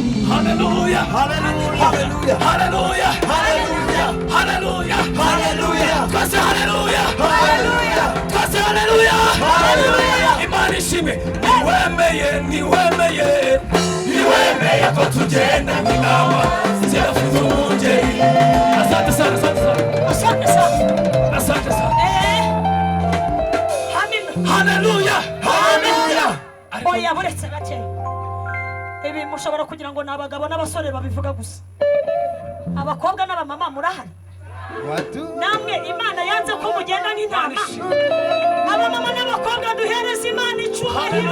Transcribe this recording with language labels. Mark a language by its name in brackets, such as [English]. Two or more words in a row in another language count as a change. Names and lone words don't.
[Kinyarwanda] Haleluya, haleluya, haleluya, haleluya, haleluya. Haleluya. Haleluya. Twese haleluya. Haleluya. Twese haleluya. Haleluya. Imana ishimwe. Niwemeye, niwemeye. Niwemeye ko tugenda nk'intama zidafunze umungeri. [Swahili] Asante sana, asante sana. Asante sana. Asante sana. Eh. Amina. [Kinyarwanda] Haleluya. Haleluya. Ariko Oya, buretse gake. Ibi mushobora kugira ngo ni abagabo n'abasore babivuga gusa. Abakobwa n'abamama murahari? Watu- Namwe Imana yanze ko mugenda nk'intama? Imana ishimwe. Abamama n'abakobwa, duhereze Imana icyubahiro.